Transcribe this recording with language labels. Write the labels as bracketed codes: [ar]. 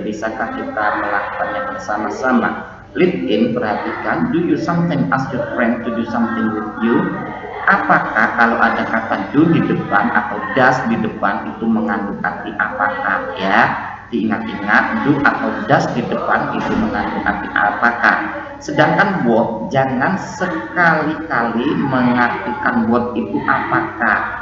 [id] Bisakah kita melakukannya bersama-sama? [en] Lead in, [id] perhatikan. [en] Do you something, ask your friend to do something with you. [id] Apakah kalau ada kata do di depan atau does di depan itu mengandung arti apakah ya? Diingat-ingat, do atau does di depan itu mengandung arti apakah. Sedangkan what jangan sekali-kali mengartikan what itu apakah.